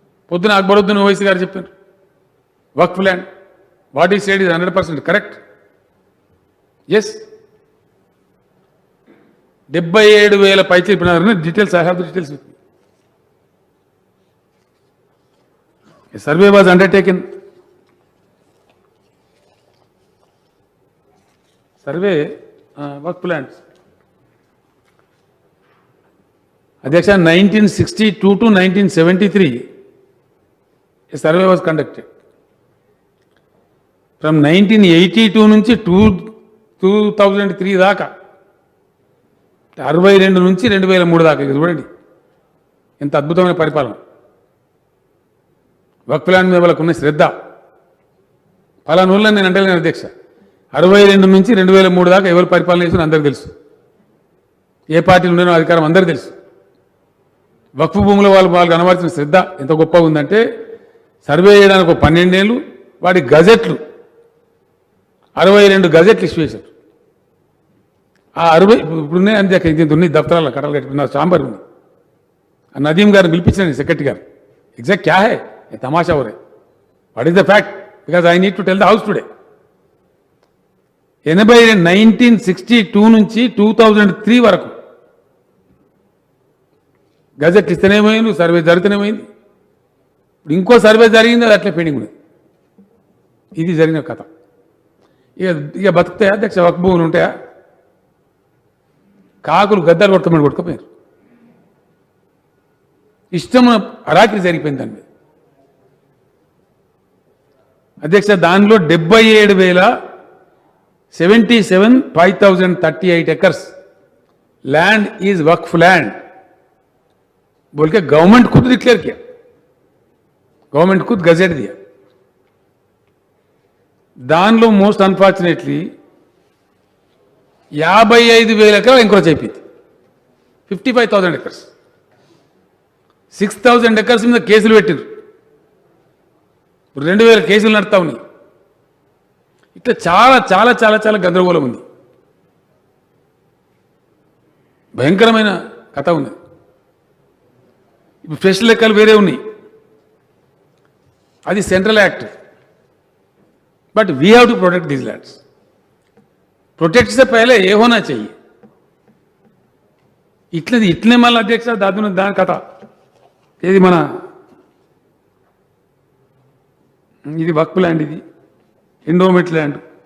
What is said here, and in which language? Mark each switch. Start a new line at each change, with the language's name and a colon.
Telugu: పొద్దున అక్బరుద్దీన్ ఓవైసీ గారు చెప్పారు, వక్ఫ్ land
English: What is said is 100% correct. Yes, 77,000 పైచీలు ఇప్పుడు details, I have the details with me. A survey was undertaken. Survey work plans. Adhyaksha, 1962 to 1973, a survey was conducted.
Telugu: From 1982 నుంచి 2003 దాకా, 62 నుంచి 2003 దాకా. ఇది చూడండి ఎంత అద్భుతమైన పరిపాలన. వక్ఫ్ ప్లాన్ మీద వాళ్ళకు ఉన్న శ్రద్ధ పలానా ఊళ్ళని నేను అంటలేను అధ్యక్ష. 62 నుంచి 2003 దాకా ఎవరు పరిపాలన చేసిన అందరికీ తెలుసు, ఏ పార్టీలు ఉండేనో అధికారం అందరికీ తెలుసు. వక్ఫ్ భూముల వాళ్ళు కనబడుతున్న శ్రద్ధ ఎంత గొప్పగా ఉందంటే, సర్వే చేయడానికి ఒక 12 ఏళ్ళు, వాటి గజెట్లు 62 గజెట్లు ఇష్యూ చేశారు. ఆ 60 ఇప్పుడున్నాయి అంతే, ఇంత ఉన్నాయి దఫ్తరాల కట్టలు కట్టుకున్న చాంబర్ ఉంది. ఆ నదీం గారు పిలిపించిన సెక్రటరీ గారు,
English: exact
Hindi: క్యా హై ये तमाशा हो रहा है,
English: What is the fact, because I need to tell the house today.
Telugu: 1962 నుంచి 2003 వరకు గజెట్ ఇస్తేనే పోయింది, సర్వే జరుగుతూనే పోయింది. ఇప్పుడు ఇంకో సర్వే జరిగింది, అది అట్లే పెండింగ్ ఉంది. ఇది జరిగిన కథ. ఇక బతుకుతాయా అధ్యక్ష? వక్ఫ్ భూములు ఉంటాయా? కాకులు గద్దలు కొట్టుకోపోయారు. ఇష్టం అరాకిరి జరిగిపోయింది దాని మీద అధ్యక్ష.
Hindi: దానిలో 77,538
English: acres land is waqf land
Hindi: बोल के गवर्नमेंट खुद डिक्लेयर किया, गवर्नमेंट खुद गजेट दिया.
Telugu: దానిలో మోస్ట్ అన్ఫార్చునేట్లీ 55,000 ఎకరాలు ఎంక్రోచ్ అయిపోయింది. 55,000 एकर्स, 6,000 एकर्स మీద కేసులు పెట్టారు. 2,000 కేసులు నడుతా ఉన్నాయి. ఇట్లా చాలా గందరగోళం ఉంది, భయంకరమైన కథ ఉంది. ఇప్పుడు ఫ్రెష్ లెక్కలు వేరే ఉన్నాయి, అది central act.
English: But we have to protect these lands.
Hindi: Protect से पहले ये होना चाहिए.
Telugu: इतने मళ్ళీ అధ్యక్ష దాని కథ ఏది మన ఇది వక్ఫ్ ల్యాండ్, ఇది ఎండోమెంట్ ల్యాండ్.